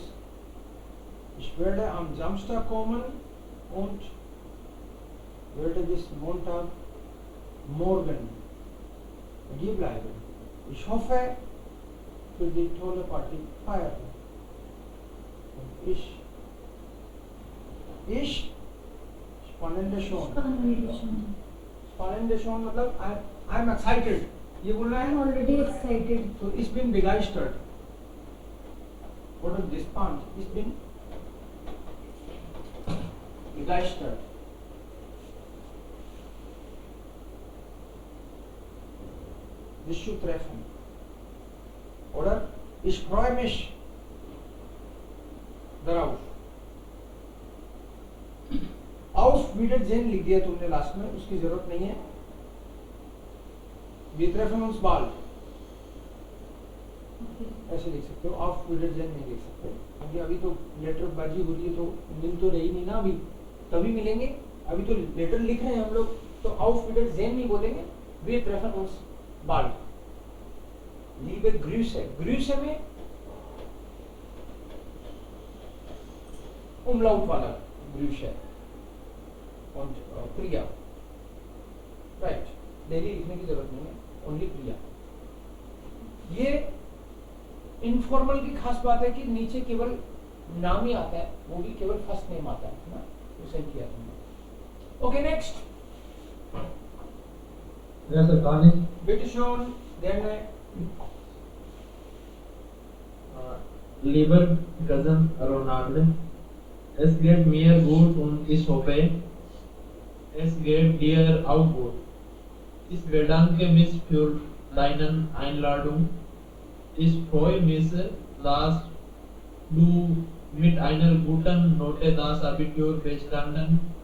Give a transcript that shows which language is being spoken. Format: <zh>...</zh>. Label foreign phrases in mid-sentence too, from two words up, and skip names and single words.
<de>Ich werde am Samstag kommen und werde bis Montagmorgen mit dir bleiben. Ich hoffe für die tolle Party feiern. Und ich spannende schon. Spannende schon</de> <en>मतलब I am excited.</en> <hi>ये बोलना है.</hi> <en>Already excited.</en> <de>So ich bin begeistert.</de> <en>What is this part?</en> <de>Ich bin begeistert. Dich zu treffen. Oder ich freue mich darauf. Auf Wiedersehen</de> <hi>लिख दिया तुमने लास्ट में, उसकी जरूरत नहीं है.</hi> <de>Wir treffen uns bald.</de> <hi>ऐसे लिख सकते हो.</hi> <de>Auf Wiedersehen</de> <hi>नहीं लिख सकते, क्योंकि अभी तो लेटर बाजी हो रही है, तो मिल तो रही नहीं ना अभी. तभी मिलेंगे. अभी तो लेटर लिख रहे हैं हम लोग, तो</hi> <de>Auf Wiedersehen</de> <hi>नहीं बोलेंगे.</hi> <de>Wir treffen uns bald. Liebe Grüße. Grüße में umlaut वाला Grüße und Priya.</de> <en>Right.</en> <hi>डेली लिखने की जरूरत नहीं है.</hi> <en>ओनली प्रिया.</en> <hi>ये इनफॉर्मल की खास बात है कि नीचे केवल नाम ही आता है, वो भी केवल</hi> <en>first name</en> <hi>आता है ना. तो सही किया तुमने.</hi> <en>okay, next. yes sir, कहानी</en> <de>bitte schön dann lieber Cousin Ronald, es geht mir gut und ich hoffe, es geht dir auch gut. Ich bedanke mich für deine Einladung. Ich freue mich, dass du mit einer guten Note das Abitur bestanden.</de>